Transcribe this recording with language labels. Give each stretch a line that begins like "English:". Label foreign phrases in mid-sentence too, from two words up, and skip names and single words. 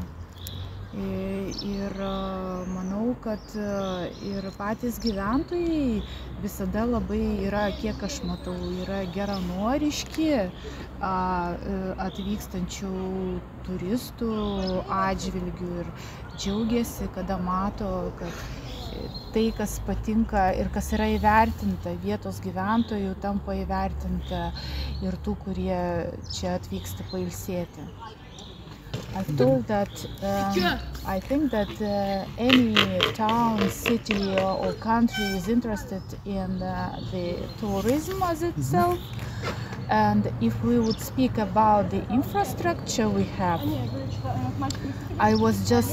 Lithuanian: Ir manau, kad ir patys gyventojai visada labai yra, kiek aš matau, yra geranoriški atvykstančių turistų atžvilgių ir džiaugiasi, kada mato, kad tai, kas patinka ir kas yra įvertinta vietos gyventojų, tampa įvertinta ir tų, kurie čia atvyksta pailsėti.
English: I think that any town, city or country is interested in the tourism as itself. And if we would speak about the infrastructure we have, I was just